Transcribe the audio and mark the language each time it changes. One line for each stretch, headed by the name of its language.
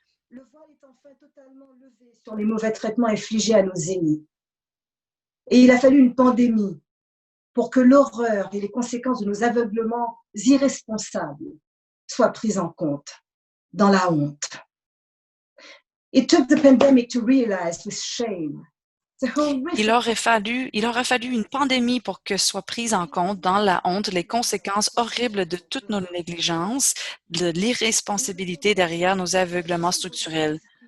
French: Le voile est enfin totalement levé sur les mauvais traitements infligés à nos aînés. Et il a fallu une pandémie pour que l'horreur et les conséquences de nos aveuglements irresponsables soient prises en compte dans la honte.
English: It took the pandemic to realize with shame the horrific.
French: Il aura fallu une pandémie pour que soient prises en compte dans la honte les conséquences horribles de toutes nos négligences, de l'irresponsabilité derrière nos aveuglements structurels.